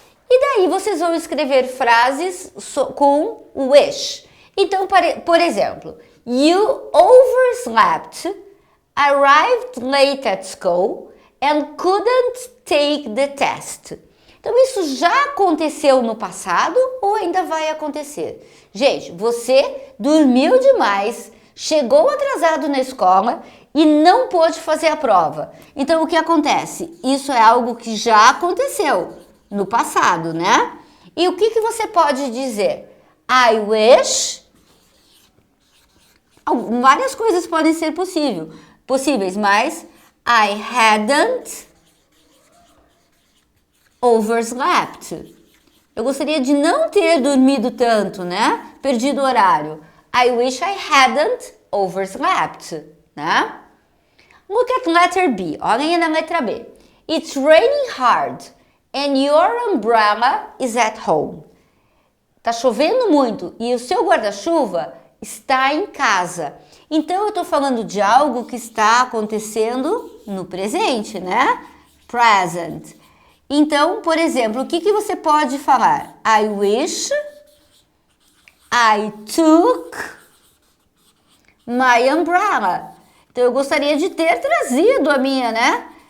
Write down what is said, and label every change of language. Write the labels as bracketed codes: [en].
[pt] E daí vocês vão escrever frases com wish. Então, por exemplo, [en] you overslept, arrived late at school and couldn't take the test. [pt] Então, isso já aconteceu no passado ou ainda vai acontecer? Gente, você dormiu demais, chegou atrasado na escola e não pôde fazer a prova. Então, o que acontece? Isso é algo que já aconteceu no passado, né? E o que você pode dizer? [en] I wish... [pt] Várias coisas podem ser possíveis. possíveis, mas [en] I hadn't overslept. [pt] Eu gostaria de não ter dormido tanto, né? Perdido o horário. [en] I wish I hadn't overslept, né? Look at letter B. [pt] Olhem na letra B. [en] It's raining hard and your umbrella is at home. [pt] Tá chovendo muito e o seu guarda-chuva está em casa. Então, eu tô falando de algo que está acontecendo no presente, né? Present. Então, por exemplo, o que você pode falar? [en] I wish I took my umbrella. [pt] Então, eu gostaria de ter trazido a minha, né?